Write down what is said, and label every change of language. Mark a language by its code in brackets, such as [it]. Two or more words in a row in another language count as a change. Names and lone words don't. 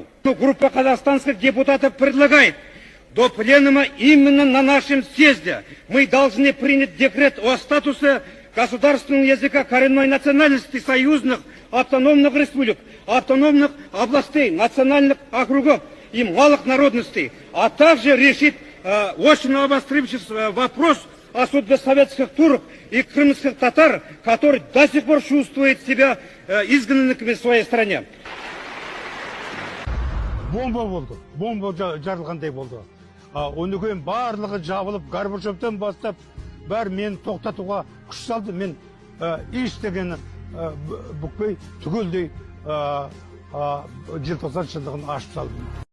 [ru] Группа казахстанских депутатов предлагает до пленума именно на нашем съезде мы должны принять декрет о статусе государственного языка коренной национальности союзных автономных республик, автономных областей, национальных округов и малых народностей, а также решить очень обострившийся вопрос о судьбе советских турок и крымских татар, которые до сих пор чувствуют себя изгнанными в своей стране. [kk] Бомба болды, бомба жарылғандай болды. Оны кейін барлығы жабылып, Горбачевтен бастап, бәрі мені тоқтатуға күш салды. Мен ештеңені бүкпей түгелдей желтоқсан шындығын ашып салдым.